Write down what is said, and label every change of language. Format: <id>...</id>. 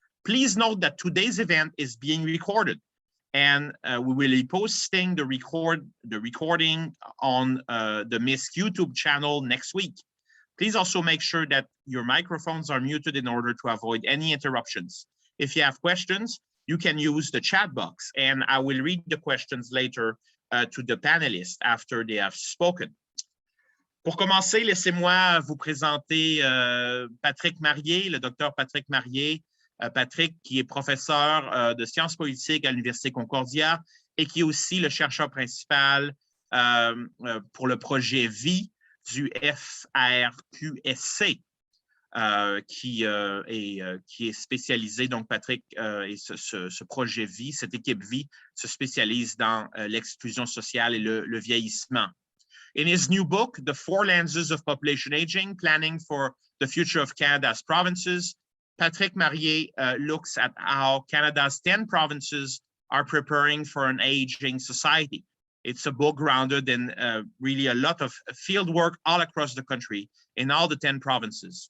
<en>Please note that today's event is being recorded, and we will be posting the recording on the MISC YouTube channel next week. Please also make sure that your microphones are muted in order to avoid any interruptions. If you have questions, you can use the chat box, and I will read the questions later to the panelists after they have spoken.</en> <fr>Pour commencer, laissez-moi vous présenter Patrik Marier, le docteur Patrik Marier. Patrik, qui est professeur de sciences politiques à l'Université Concordia et qui est aussi le chercheur principal pour le projet VIE du FRQSC. Qui est spécialisé, donc Patrik et ce projet VIE, cette équipe VIE se spécialise dans l'exclusion sociale et le vieillissement.</fr> <en>In his new book, The Four Lenses of Population Aging, Planning for the Future of Canada's Provinces, Patrik Marier looks at how Canada's 10 provinces are preparing for an aging society. It's a book grounded in really a lot of field work all across the country in all the 10 provinces.</en>